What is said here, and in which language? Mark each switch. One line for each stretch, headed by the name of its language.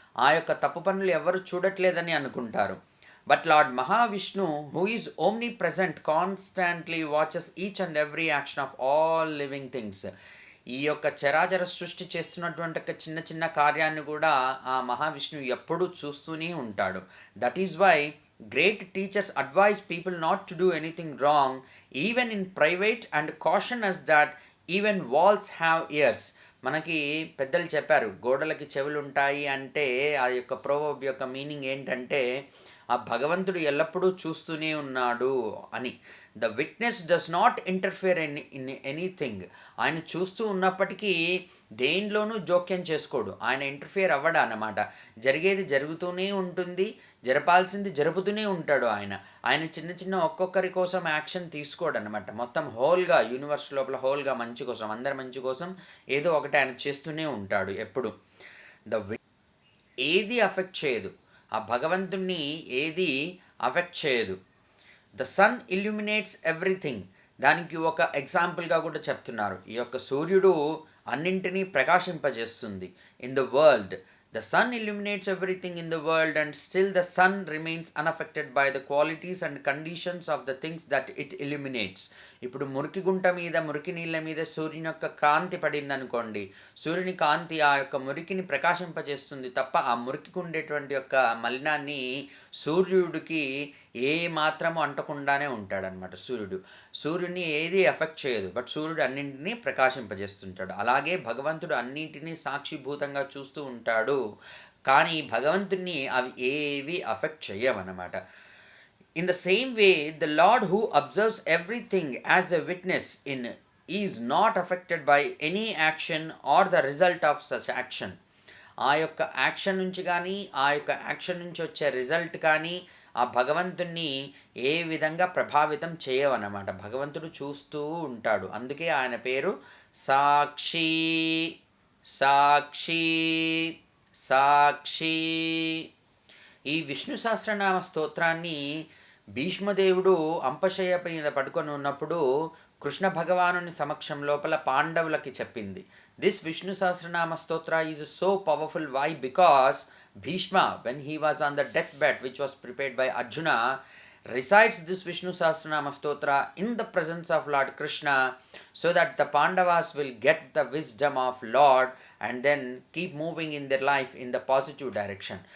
Telugu: ఆ యొక్క తప్పు పనులు ఎవరు చూడట్లేదని అనుకుంటారు.
English: But lord Mahavishnu who is omnipresent constantly watches each and every action of all living things.
Telugu: ఈ యొక్క చరాచర సృష్టి చేస్తున్నటువంటి చిన్న చిన్న కార్యాన్ని కూడా ఆ మహావిష్ణువు ఎప్పుడూ చూస్తూనే ఉంటాడు.
English: That is why great teachers advise people not to do anything wrong even in private and caution us that even walls have ears.
Telugu: మనకి పెద్దలు చెప్పారు, గోడలకి చెవులు ఉంటాయి అంటే ఆ యొక్క ప్రోవర్బ్ యొక్క మీనింగ్ ఏంటంటే ఆ భగవంతుడు ఎల్లప్పుడూ చూస్తూనే ఉన్నాడు అని.
English: The witness does not interfere in anything.
Telugu: ఆయన చూస్తూ ఉన్నప్పటికీ దేనిలోనూ జోక్యం చేసుకోడు. ఆయన ఇంటర్ఫియర్ అవ్వడా అన్నమాట. జరిగేది జరుగుతూనే ఉంటుంది, జరపాల్సింది జరుపుతూనే ఉంటాడు. ఆయన చిన్న చిన్న ఒక్కొక్కరి కోసం యాక్షన్ తీసుకోడు అనమాట. మొత్తం హోల్గా యూనివర్స్ లోపల హోల్గా మంచి కోసం, అందరి మంచి కోసం ఏదో ఒకటి ఆయన చేస్తూనే ఉంటాడు ఎప్పుడు. ఏది అఫెక్ట్ చేయదు, ఆ భగవంతుణ్ణి ఏది అఫెక్ట్ చేయదు.
English: The sun illuminates everything.
Telugu: దానికి ఒక ఎగ్జాంపుల్గా కూడా చెప్తున్నారు. ఈ యొక్క సూర్యుడు అన్నింటినీ ప్రకాశింపజేస్తుంది.
English: In the world the sun illuminates everything in the world, and still the sun remains unaffected by the qualities and conditions of the things that it illuminates.
Telugu: ఇప్పుడు మురికి గుంట మీద, మురికి నీళ్ళ మీద సూర్యుని యొక్క కాంతి పడింది అనుకోండి, సూర్యుని కాంతి ఆ యొక్క మురికిని ప్రకాశింపజేస్తుంది తప్ప ఆ మురికికి ఉండేటువంటి యొక్క మలినాన్ని సూర్యుడికి ఏ మాత్రము అంటకుండానే ఉంటాడనమాట. సూర్యుని ఏది ఎఫెక్ట్ చేయదు, బట్ సూర్యుడు అన్నింటినీ ప్రకాశింపజేస్తుంటాడు. అలాగే భగవంతుడు అన్నింటినీ సాక్షిభూతంగా చూస్తూ ఉంటాడు, కానీ భగవంతుని అవి ఏవి affect చేయవన్నమాట.
English: In the same way, the Lord who observes everything as a witness in is not affected by any action or the result of such action.
Telugu: ఆ యొక్క యాక్షన్ నుంచి కానీ, ఆ యొక్క యాక్షన్ నుంచి వచ్చే రిజల్ట్ కానీ ఆ భగవంతుణ్ణి ఏ విధంగా ప్రభావితం చేయవన్నమాట. భగవంతుడు చూస్తూ ఉంటాడు. అందుకే ఆయన పేరు సాక్షి సాక్షి సాక్షి. ఈ విష్ణు సహస్రనామ స్తోత్రాన్ని భీష్మదేవుడు అంపశయ్య మీద పడుకొని ఉన్నప్పుడు కృష్ణ భగవానుని సమక్షం లోపల పాండవులకి చెప్పింది.
English: This Vishnu Sahasranama Stotra is so powerful. Why? Because Bhishma, when he was on the deathbed which was prepared by Arjuna, recites this Vishnu Sahasranama Stotra in the presence of Lord Krishna, so that the Pandavas will get the wisdom of Lord and then keep moving in their life in the positive direction.